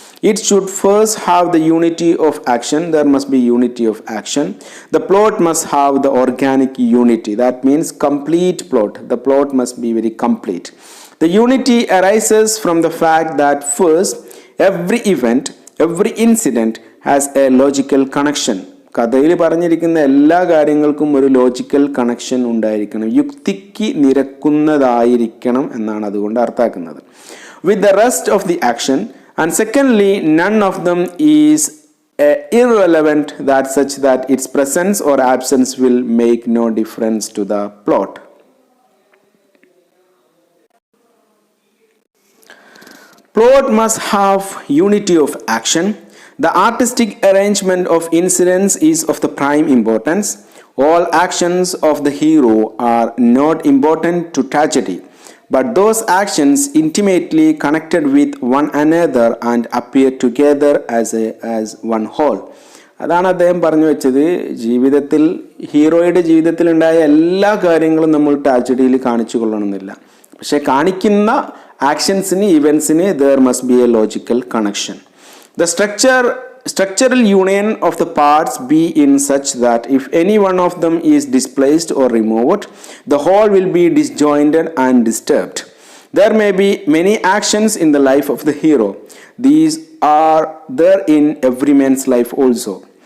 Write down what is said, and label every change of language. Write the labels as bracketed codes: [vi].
[en] It should first have the unity of action. There must be unity of action. The plot must have the organic unity. That means complete plot. The plot must be very complete. The unity arises from the fact that first, every event, every incident has a logical connection. [ml] കഥയിൽ പറഞ്ഞിരിക്കുന്ന എല്ലാ കാര്യങ്ങൾക്കും ഒരു logical connection ഉണ്ടായിരിക്കണം, യുക്തിക്ക് നിരക്കുന്നതായിരിക്കണം എന്നാണ് അതുകൊണ്ട് അർത്ഥാക്കുന്നത്. [en] With the rest of the action. And secondly, none of them is irrelevant, that such that its presence or absence will make no difference to the plot. Plot must have unity of action. The artistic arrangement of incidents is of the prime importance. All actions of the hero are not important to tragedy, but those actions intimately connected with one another and appear together as one whole. [ml] അതാണ് അദ്ദേഹം പറഞ്ഞു വെച്ചത്. ജീവിതത്തിൽ ഹീറോയുടെ ജീവിതത്തിലുണ്ടായ എല്ലാ കാര്യങ്ങളും നമ്മൾ ട്രാജഡിയിൽ കാണിച്ചു കൊള്ളണമെന്നില്ല, പക്ഷെ കാണിക്കുന്ന ആക്ഷൻസിന്, ഇവൻസിന് [en] there must be a logical connection. The structural union of the parts be in such that if any one of them is displaced or removed, the whole will be disjointed and disturbed. There may be many actions in the life of the hero. These are there in every man's life also.